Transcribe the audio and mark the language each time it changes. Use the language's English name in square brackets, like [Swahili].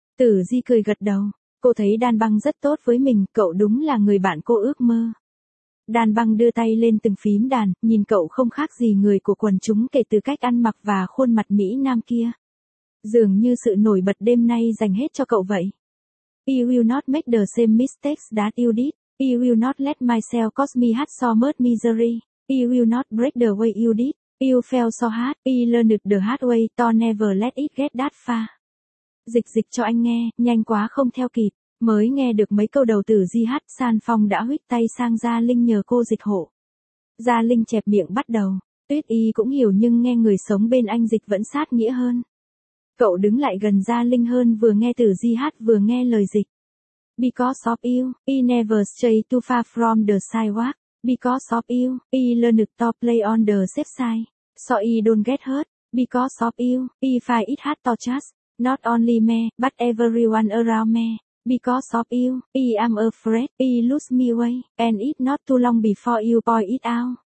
[Vietnamese] Tử Di cười gật đầu. Cô thấy Đan Băng rất tốt với mình, cậu đúng là người bạn cô ước mơ. Đan Băng đưa tay lên từng phím đàn, nhìn cậu không khác gì người của quần chúng kể từ cách ăn mặc và khuôn mặt Mỹ Nam kia. Dường như sự nổi bật đêm nay dành hết cho cậu vậy. [English] I will not make the same mistakes that you did. I will not let myself cause me hurt so much misery. I will not break the way you did. You fell so hard. I learned the hard way to never let it get that far. [Vietnamese] Dịch dịch cho anh nghe, nhanh quá không theo kịp, mới nghe được mấy câu đầu từ Di hát, San Phong đã huých tay sang Gia Linh nhờ cô dịch hộ. Gia Linh chẹp miệng bắt đầu, Tuyết Y cũng hiểu nhưng nghe người sống bên anh dịch vẫn sát nghĩa hơn. Cậu đứng lại gần Gia Linh hơn vừa nghe từ Di hát vừa nghe lời dịch. [English] Because of you, I never stray too far from the sidewalk. Because of you, I learned to play on the safe side. So I don't get hurt. Because of you, I find it hard to trust. Not only me, but everyone around me. Because of you, I am afraid, I lose my way, and it's not too long before you point it out.